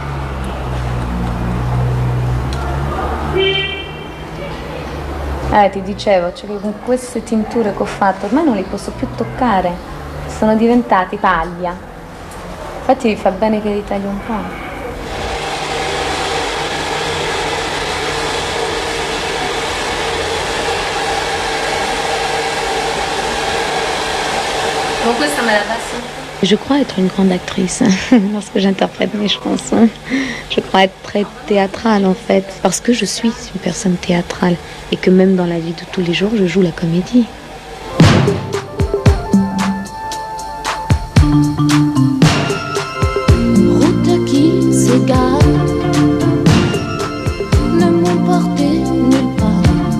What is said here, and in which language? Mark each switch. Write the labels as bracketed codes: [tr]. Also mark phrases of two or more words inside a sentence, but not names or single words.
[it] Ti dicevo, cioè, con queste tinture che ho fatto ormai non li posso più toccare, sono diventati paglia. Infatti mi fa bene che li taglio un po'. Con questa me la passo. [fr] Je crois être une grande actrice lorsque j'interprète mes chansons. Je crois être très théâtrale en fait, parce que je suis une personne théâtrale et que même dans la vie de tous les jours, je joue la comédie. Route qui s'égare, ne m'emportait nulle part.